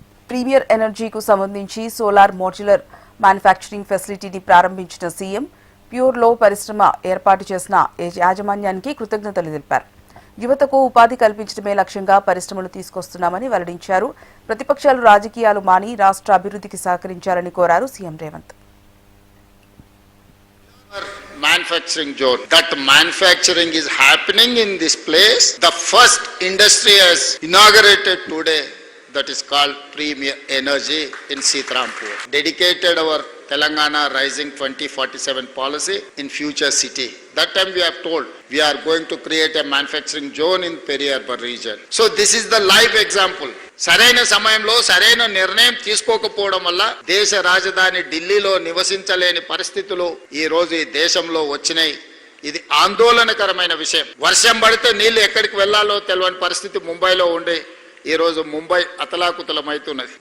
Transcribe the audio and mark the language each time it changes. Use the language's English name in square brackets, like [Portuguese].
[Telugu] Premier ఎనర్జీకు సంబంధించి solar modular manufacturing ఫెసిలిటీని ప్రారంభించిన CM ప్యూర్లో పరిశ్రమ ఏర్పాటు చేసిన యాజమాన్యానికి కృతజ్ఞతలు తెలిపారు. యువతకు ఉపాధి కల్పించడమే లక్ష్యంగా పరిశ్రమలు తీసుకొస్తున్నామని వెల్లడించారు. ప్రతిపక్షాలు రాజకీయాలు మాని రాష్ట్ర అభివృద్ధికి సహకరించాలని కోరారు CM Revanth. [English] Manufacturing zone. That manufacturing is happening in this place. The first industry has inaugurated today. That is called Premier Energy in Sitarampur. Dedicated our Telangana Rising 2047 policy in future city. That time we have told we are going to create a manufacturing zone in Peri-Urban region. So this is the live example. [Telugu] సరైన సమయంలో సరైన నిర్ణయం తీసుకోకపోవడం వల్ల దేశ రాజధాని ఢిల్లీలో నివసించలేని పరిస్థితులు ఈ రోజు ఈ దేశంలో వచ్చినాయి. ఇది ఆందోళనకరమైన విషయం. వర్షం పడితే నీళ్లు ఎక్కడికి వెళ్లాలో తెలియని పరిస్థితి ముంబైలో ఉండే ఈ రోజు ముంబై అతలాకుతలమవుతున్నది.